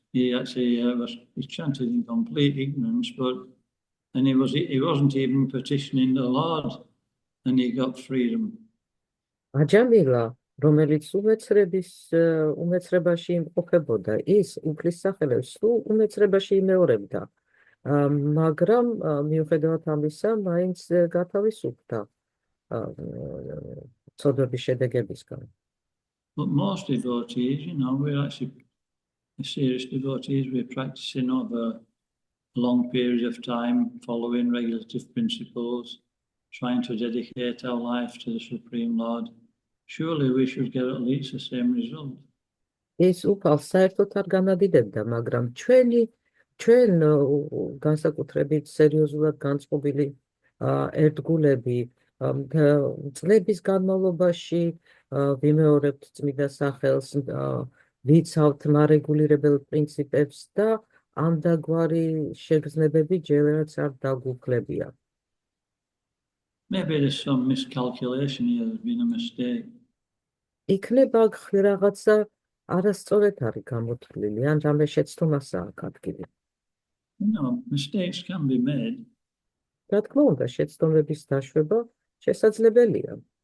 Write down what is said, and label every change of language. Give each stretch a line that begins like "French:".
English: He actually he chanted in complete ignorance, and he wasn't even petitioning the Lord, and he got freedom.
Georgian: აჯამილა, რომელიც უმეცრებაში იმყოფებოდა, ის უფლის სახელებს სულ უმეცრებაში იმეორებდა, მაგრამ მიუხედავად ამისა, მაინც გათავისუფლდა ცოდვების შედეგებისგან.
English: But most devotees, we're actually serious devotees. We're practicing over long periods of time, following regulative principles, trying to dedicate our life to the Supreme Lord. Surely we should get at least the same result.
Georgian: ის უფალს საერთოდ არ განადიდებდა, მაგრამ ჩვენ განსაკუთრებით სერიოზულად განწყობილი ერთგულები წლების განმავლობაში ვიმეორებთ წმინდა სახელს, ვიცავთ მარეგულირებელ პრინციპებს და ამდაგვარი შეგრძნებები ჯერაც არ დაგვუქლებია.
English: Maybe there's some miscalculation here, there's been a mistake.
Georgian: იქნება რაღაცა არასწორად არის გამოთვლილი, ან რამე შეცდომასაა ადგილი.
English: Mistakes can be made.
Georgian: რა თქმა უნდა, შეცდომების დაშვება შესაძლებელია.